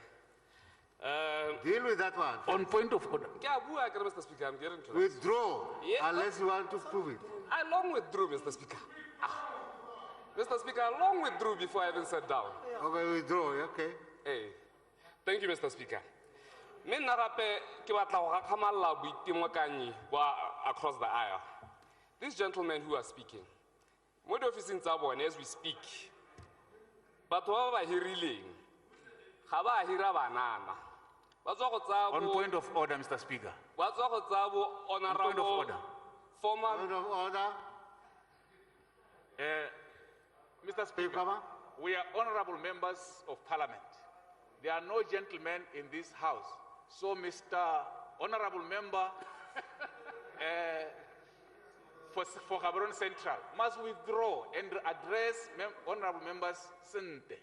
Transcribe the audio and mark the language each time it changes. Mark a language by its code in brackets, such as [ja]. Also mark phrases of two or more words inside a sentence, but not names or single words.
[en] Deal with that one. On point of order. Mr. Speaker, I'm getting to that. Withdraw, unless you want to prove it. I long withdrew, Mr. Speaker. Mr. Speaker, I long withdrew before I even sat down. Okay, withdraw, okay. Hey. Thank you, Mr. Speaker. [tn] Me narape ke batla go gakgamalla boitemokanyi [en] across the aisle. These gentlemen who are speaking, [tn] mo di officing tsa bone [en] as we speak, [tn] batho ba ba hirileng ga ba hira banana. Ba tswa go tsa [en] On point of order, Mr. Speaker. [tn] ba tswa go tsa bo [en] On point of honorable order. former Point of order. Mr. Speaker, we are honorable members of parliament. There are no gentlemen in this house. So, Mr. Honorable Member for Gaborone Central must withdraw and address honorable members Sente.